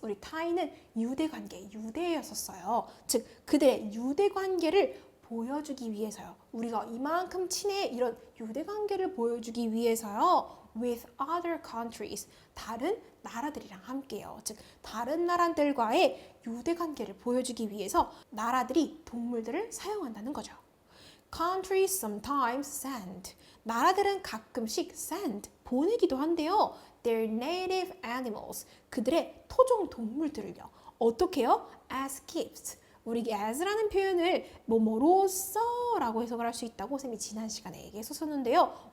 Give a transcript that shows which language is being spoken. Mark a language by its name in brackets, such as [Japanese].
[Korean] 우리 tie는 유대관계, 유대였었어요. 즉 그들의 유대관계를 보여주기 위해서요. 우리가 이만큼 친해 이런 유대관계를 보여주기 위해서요. [English] With other countries. [Korean] 다른 나라들이랑 함께요. 즉 다른 나라들과의 유대관계를 보여주기 위해서 나라들이 동물들을 사용한다는 거죠. [English] Countries sometimes send. [Korean] 나라들은 가끔씩 send, 보내기도 한데요. [English] Their native animals. [Korean] 그들의 토종 동물들을요. 어떻게 해요? [English] As gifts. [Korean] 우리 as라는 표현을 뭐뭐로써 라고 해석을 할 수 있다고 쌤이 지난 시간에 얘기했었는데요.